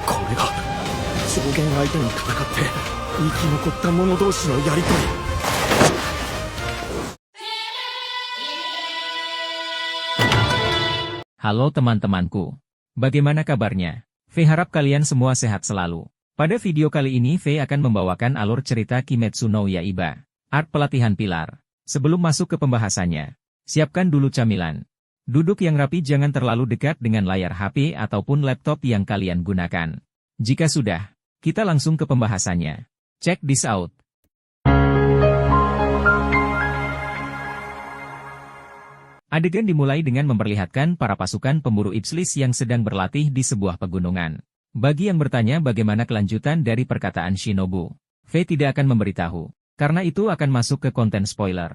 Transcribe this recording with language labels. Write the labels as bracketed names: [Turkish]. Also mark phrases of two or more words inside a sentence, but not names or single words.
[Japanese] れが上限相手に戦って生き残った者同士のやりとり。 [Indonesian] Halo teman-temanku. Bagaimana kabarnya? V harap kalian semua sehat selalu. Pada video kali ini V akan membawakan alur cerita Kimetsu no Yaiba, Art Pelatihan Pilar. Sebelum masuk ke pembahasannya, siapkan dulu camilan. Duduk yang rapi, jangan terlalu dekat dengan layar HP ataupun laptop yang kalian gunakan. Jika sudah, kita langsung ke pembahasannya. [English] Check this out. [Indonesian] Adegan dimulai dengan memperlihatkan para pasukan pemburu iblis yang sedang berlatih di sebuah pegunungan. Bagi yang bertanya bagaimana kelanjutan dari perkataan Shinobu, V tidak akan memberitahu, karena itu akan masuk ke konten spoiler.